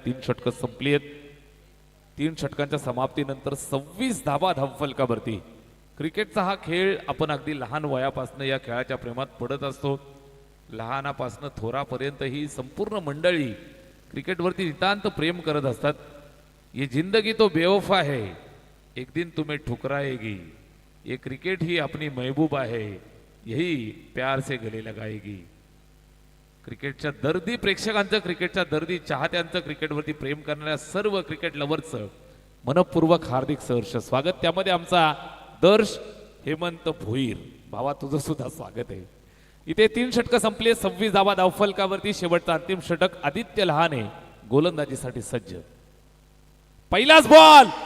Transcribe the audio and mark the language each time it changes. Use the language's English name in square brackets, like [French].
[Marathi] 3 षटकं संपली आहेत. 3 षटकांच्या समाप्तीनंतर 26 धाबा धावफलकावरती. क्रिकेटचा हा खेळ आपण अगदी लहान वयापासून या खेळाच्या प्रेमात पडत असतो. लहानापासून थोरापर्यंत ही संपूर्ण मंडळी क्रिकेटवरती नितांत प्रेम करत असतात. [Hindi] ये जिंदगी तो बेवफा है, एक दिन तुम्हें ठुकराएगी. ये क्रिकेट ही अपनी महबूबा है, यही प्यार से गले लगाएगी. [Marathi] क्रिकेटच्या दर्दी प्रेक्षकांचं, क्रिकेटच्या दर्दी चाहत्यांचं, क्रिकेटवरती प्रेम करणाऱ्या सर्व क्रिकेट लव्हर्सचं मनपूर्वक हार्दिक सहर्ष स्वागत. त्यामध्ये आमचा दर्श हेमंत भोईर भावा तुझं सुद्धा स्वागत आहे. इथे 3 षटकं संपली. 26 धावा धावफलकावरती. शेवटचा अंतिम षटक आदित्य लहाने गोलंदाजीसाठी सज्ज. पहिलाच बॉल.